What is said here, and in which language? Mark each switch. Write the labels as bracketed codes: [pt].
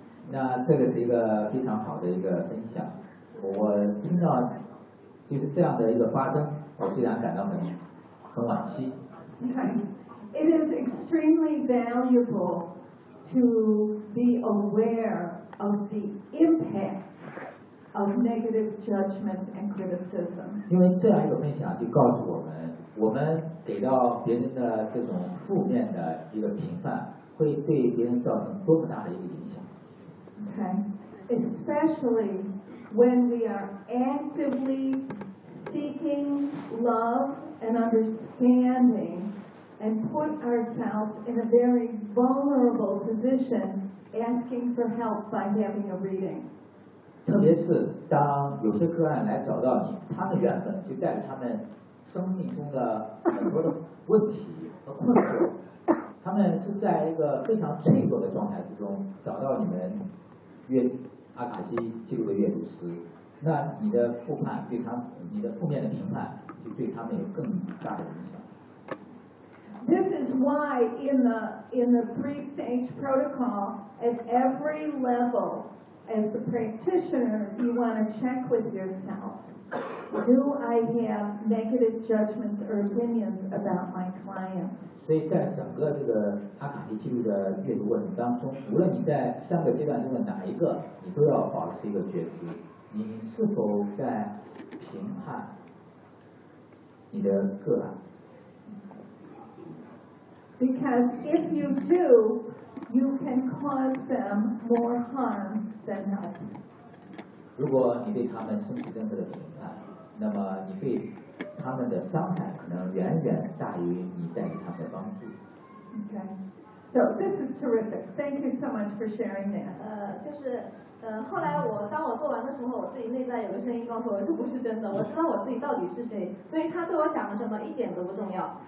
[zh] 那这个是一个非常好的一个分享，我听到就是这样的一个发生，我非常感到很惋惜。 [en] It is extremely valuable to be aware of the impact of negative judgment and criticism. [zh] 因为这样一个分享就告诉我们。我们给到别人的这种负面的一个评判，会对别人造成多么大的一个影响 [en] ？Okay, especially when we are actively seeking love and understanding, and put ourselves in a very vulnerable position, asking for help by having a reading. [zh] 特别是当有些客人来找到你，他们缘分就带着他们生命中的很多的问题和困惑，他们是在一个非常脆弱的状态之中找到你们约阿卡西记录的阅读师，那你的负判对他，你的负面的评判就对他们有更大的影响。 [en] This is why in the pre-stage protocol, at every level, as the practitioner, you want to check with yourself. Do I have negative judgments or opinions about my client? [zh] 所以在整个这个阿卡西记录的阅读过程当中，无论你在三个阶段中的哪一个，你都要保持一个觉知，你是否在评判你的个案。 [en] Because if you do, you can cause them more harm than help. [zh] 如果你对他们生气任何的评判，那么你对他们的伤害可能远远大于你带给他们的帮助。 [en] Okay. So this is terrific. Thank you so much for sharing that. [zh] 后来我当我做完的时候，我自己内在有个声音告诉我这不是真的，我知道我自己到底是谁，所以他对我讲了什么一点都不重要。